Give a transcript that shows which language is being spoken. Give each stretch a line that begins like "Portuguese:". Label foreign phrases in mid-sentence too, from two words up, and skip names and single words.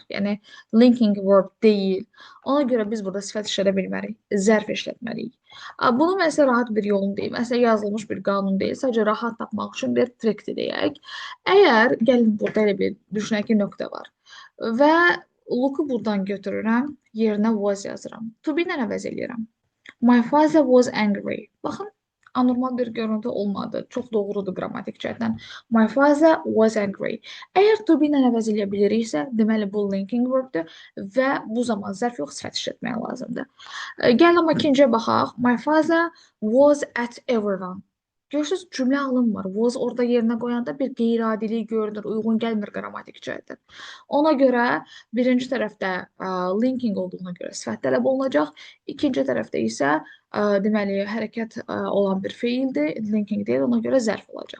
Azerbaijani: Yəni
English: linking verb
Azerbaijani: deyil. Ona görə biz burada sifət işlədə bilmərik, zərf işlətməliyik. Bunu mən sizə rahat bir yolunu deyim. Əslində yazılmış bir qanun deyil, sadəcə rahat tapmaq üçün bir trikdir deyək. Əgər gəlin burada elə bir düşünək ki, nöqtə var və look-u buradan götürürəm, yerinə was yazıram.
English: To be
Azerbaijani: ilə əvəz eləyirəm.
English: My father was angry.
Azerbaijani: Baxın, anormal bir görüntü olmadı. Çox doğrudur qrammatik cəhətdən.
English: My father was angry.
Azerbaijani: Əgər
English: to be
Azerbaijani: ilə əvəz eləyə biliriksə, deməli bu
English: linking verbdir
Azerbaijani: və bu zaman zərf yox, sifət işlətmək lazımdır. Gəlin amma ikinciyə baxaq.
English: My father was at everyone.
Azerbaijani: Görürsünüz, cümlə alınmır. Was orada yerinə qoyanda bir qeyri-adilik görünür, uyğun gəlmir qrammatik cəhətdən. Ona görə birinci tərəfdə linking olduğuna görə sifət tələb olunacaq. İkinci tərəfdə isə deməli hərəkət olan bir feildir, linking deyil, ona görə zərf olacaq.